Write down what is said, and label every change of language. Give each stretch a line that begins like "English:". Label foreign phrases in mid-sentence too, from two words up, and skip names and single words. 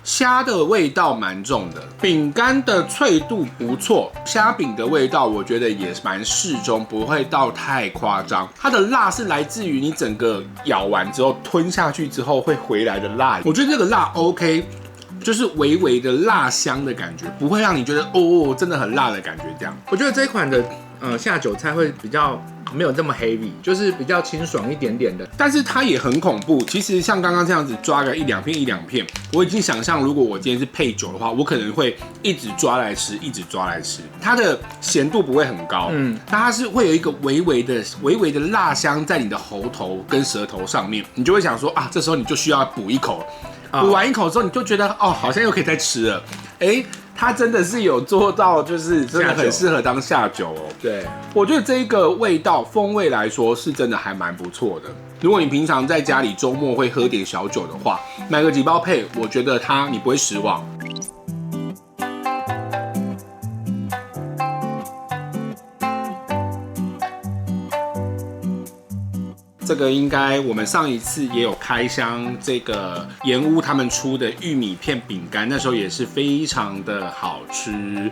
Chinese: 蝦的味道蠻重的，餅乾的脆度不錯，蝦餅的味道我覺得也蠻適中，不會到太誇張。它的辣是來自於你整個咬完之後吞下去之後會回來的辣，我覺得這個辣 OK。就是微微的辣香的感覺，不會讓你覺得哦真的很辣的感覺。這樣，我覺得這一款的下酒菜會比較沒有這麼 heavy，就是比較清爽一點點的。但是它也很恐怖。其實像剛剛這樣子抓個1-2片1-2片，我已經想象如果我今天是配酒的話，我可能會一直抓來吃，一直抓來吃。它的鹹度不會很高，但它是會有一個微微的辣香在你的喉頭跟舌頭上面，你就會想說啊，這時候你就需要補一口。補完一口之後，你就覺得哦，好像又可以再吃了。它真的是有做到，就是真的很適合當下酒哦。對，我覺得這一個味道風味來說是真的還蠻不錯的。如果你平常在家裡周末會喝點小酒的話，買個幾包配，我覺得你不會失望。這個應該我們上一次也有開箱，這個鹽屋他們出的玉米片餅乾，那時候也是非常的好吃。